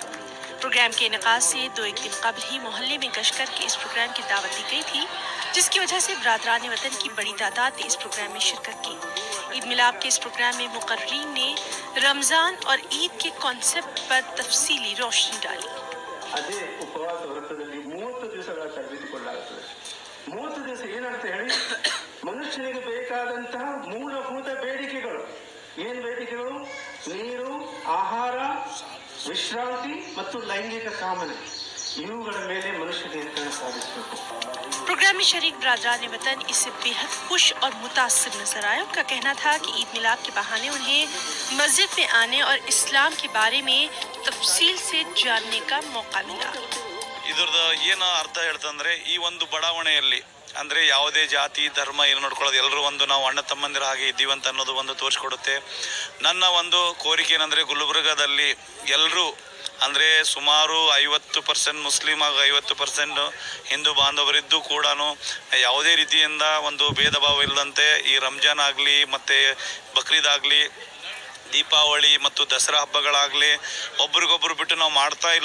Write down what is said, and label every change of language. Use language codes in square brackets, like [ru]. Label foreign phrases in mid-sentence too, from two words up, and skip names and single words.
[ur] پروگرام کے انعقاد سے ایک دن قبل ہی محلے میں گشت کرکے اس پروگرام کی دعوت دی گئی تھی، جس کی وجہ سے برادران وطن کی بڑی تعداد نے اس پروگرام میں شرکت کی. عید میلاد کے اس پروگرام میں مقررین نے رمضان اور عید کے کانسیپٹ پر تفصیلی روشنی ڈالی. [kn] ಅದೇ ಉಪವಾಸ ವ್ರತದಲ್ಲಿ 30 ದಿವಸಗಳ ತರಬೇತಿಕೊಳ್ಳಲಾಗುತ್ತದೆ. 30 ದಿವಸ ಏನಂತ ಹೇಳಿ ಮನುಷ್ಯನಿಗೆ ಬೇಕಾದಂತಹ ಮೂಲಭೂತ ಬೇಡಿಕೆಗಳು ಏನು ಬೇಡಿಕೆಗಳು? ನೀರು, ಆಹಾರ, ವಿಶ್ರಾಂತಿ ಮತ್ತು ಲೈಂಗಿಕ ಕಾಮನೆ, ಇವುಗಳ ಮೇಲೆ ಮನುಷ್ಯ ನಿಯಂತ್ರಣ ಸಾಧಿಸಬೇಕು. [ur] پروگرام میں شریک برادران وطن اس سے بےحد خوش اور متاثر نظر آئے. ان کا کہنا تھا کہ عید میلاد کے بہانے انہیں مسجد میں آنے اور اسلام کے بارے میں تفصیل سے جاننے کا موقع ملا. [kn] ಇದರದ ಏನು ಅರ್ಥ ಹೇಳ್ತಂದ್ರೆ ಈ ಒಂದು ಬಡಾವಣೆಯಲ್ಲಿ ಅಂದರೆ ಯಾವುದೇ ಜಾತಿ ಧರ್ಮ ಏನು ನೋಡ್ಕೊಳ್ಳೋದು ಎಲ್ಲರೂ ಒಂದು ನಾವು ಅಣ್ಣ ತಮ್ಮಂದಿರ ಹಾಗೆ ಇದ್ದೀವಿ ಅಂತ ಅನ್ನೋದು ಒಂದು ತೋರಿಸ್ಕೊಡುತ್ತೆ. ನನ್ನ ಒಂದು ಕೋರಿಕೆ ಏನಂದರೆ ಗುಲ್ಬರ್ಗಾದಲ್ಲಿ ಎಲ್ಲರೂ ಅಂದರೆ ಸುಮಾರು 50% ಮುಸ್ಲಿಮ್ ಹಾಗೂ 50% ಹಿಂದೂ ಬಾಂಧವರಿದ್ದು ಕೂಡ ಯಾವುದೇ ರೀತಿಯಿಂದ ಒಂದು ಭೇದ ಭಾವ ಇಲ್ಲದಂತೆ ಈ ರಂಜಾನ್ ಆಗಲಿ ಮತ್ತು ಬಕ್ರೀದ್ ಆಗಲಿ, ದೀಪಾವಳಿ ಮತ್ತು ದಸರಾ ಹಬ್ಬಗಳಾಗಲಿ ಒಬ್ರಿಗೊಬ್ರು ಬಿಟ್ಟು ನಾವು ಮಾಡ್ತಾ ಇಲ್ಲ.